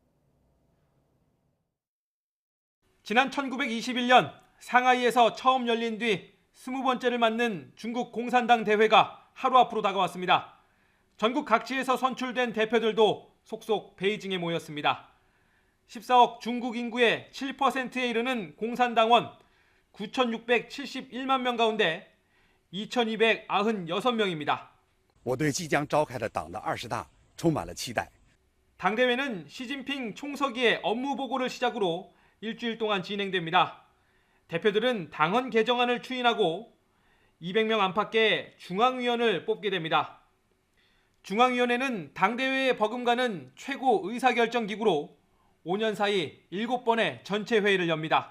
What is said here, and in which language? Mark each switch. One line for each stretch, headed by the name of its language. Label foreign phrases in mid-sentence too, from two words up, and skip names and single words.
Korean: 지난 1921년 상하이에서 처음 열린 뒤 20번째를 맞는 중국 공산당 대회가 하루 앞으로 다가왔습니다. 전국 각지에서 선출된 대표들도 속속 베이징에 모였습니다. 14억 중국 인구의 7%에 이르는 공산당원 9,671만 명 가운데 2,296명입니다.
Chinese: 我对即将召开的党的20大充满了期待.
Korean: 당대회는 시진핑 총서기의 업무 보고를 시작으로 일주일 동안 진행됩니다. 대표들은 당헌 개정안을 추인하고 200명 안팎의 중앙위원을 뽑게 됩니다. 중앙위원회는 당대회에 버금가는 최고 의사결정기구로 5년 사이 7번의 전체 회의를 엽니다.